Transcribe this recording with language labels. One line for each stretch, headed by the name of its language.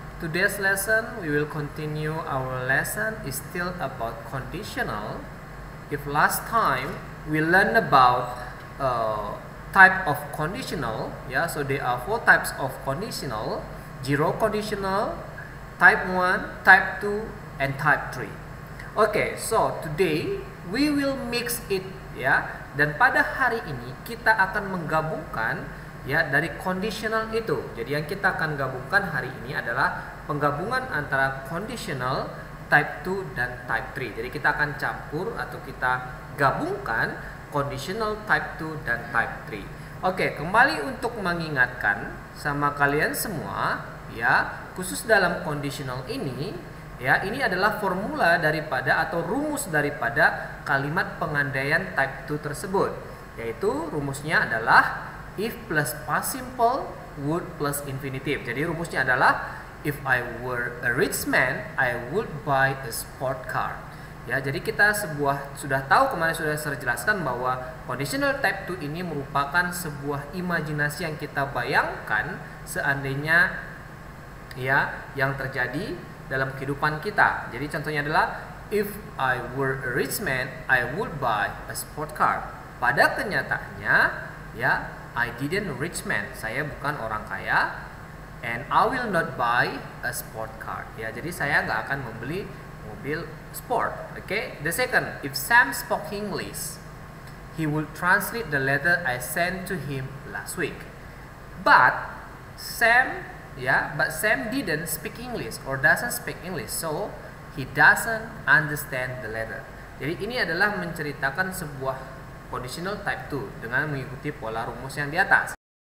English: Today's lesson we will continue. Our lesson is still about conditional. If last time we learned about type of conditional, so there are four types of conditional: zero conditional, type 1, type 2, and type 3. Okay, so today we will mix it,
Indonesian: dan pada hari ini kita akan menggabungkan dari conditional itu. Jadi yang kita akan gabungkan hari ini adalah penggabungan antara conditional type 2 dan type 3. Jadi kita akan campur atau kita gabungkan conditional type 2 dan type 3. Oke, kembali untuk mengingatkan sama kalian semua, khusus dalam conditional ini, ini adalah formula daripada atau rumus daripada kalimat pengandaian type 2 tersebut, yaitu rumusnya adalah
English: if plus past simple, would plus infinitive.
Indonesian: Jadi rumusnya adalah
English: if I were a rich man, I would buy a sport car.
Indonesian: Jadi kita sudah tahu, kemarin sudah saya jelaskan bahwa conditional type 2 ini merupakan sebuah imajinasi yang kita bayangkan seandainya yang terjadi dalam kehidupan kita. Jadi contohnya adalah
English: if I were a rich man, I would buy a sport car.
Indonesian: Pada kenyataannya,
English: I didn't rich man.
Indonesian: Saya bukan orang kaya,
English: and I will not buy a sport car.
Indonesian: Jadi saya nggak akan membeli mobil sport.
English: The second, if Sam spoke English, he would translate the letter I sent to him last week. But Sam didn't speak English or doesn't speak English, so he doesn't understand the letter.
Indonesian: Jadi ini adalah menceritakan sebuah conditional type 2 dengan mengikuti pola rumus yang di atas.